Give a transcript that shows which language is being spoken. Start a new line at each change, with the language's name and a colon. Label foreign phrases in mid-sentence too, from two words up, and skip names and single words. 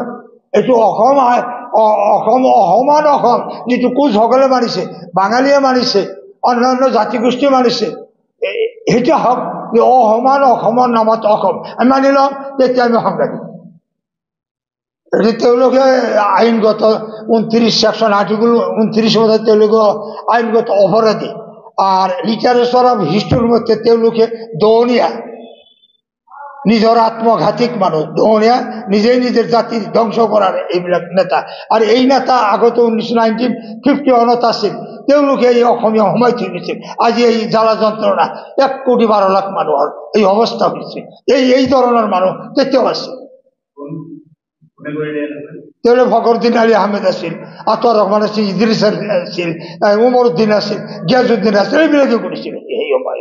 Assamese: এইটো অসম অসমান অসম যিটো কোচসকলে মানিছে, বাঙালীয়ে মানিছে, অন্যান্য জাতিগোষ্ঠীয়ে মানিছে, সেইটো হওক যে অসমান অসমৰ নামত অসম আমি মানি লওঁ, তেতিয়া আমি সংজ্ঞা দিম। তেওঁলোকে আইনগত 29
English: section article
Assamese: 29 মধ্যে তেওঁলোকে আইনগত অপরাধী।
Bangla: আর
English: literature of history
Bangla: মধ্যে তেওঁলোকে দহনীয়া, নিজের আত্মঘাতিক মানুষ, দহনীয়া, নিজেই নিজের জাতির ধ্বংস করার এইবিলাক নেতা।
Assamese: আর এই নেতা আগত 1951 আছিল, তেওঁলোকে এই অসমীয়া সোমাই থৈ গৈছে। আজি এই জ্বালা যন্ত্ৰণা 1,12,00,000 মানুহৰ এই অৱস্থা হৈছে। এই ধৰণৰ মানুহ তেতিয়াও আছে। তেওঁলোক ফখৰুদ্দিন আলী আহমেদ আছিল, আতাউর রহমান আছিল, ইদ্রিস আছিল, উমরউদ্দিন আছিল, গিয়াসউদ্দিন আছিল, এইবিলাকে কৰিছিল এই সময়।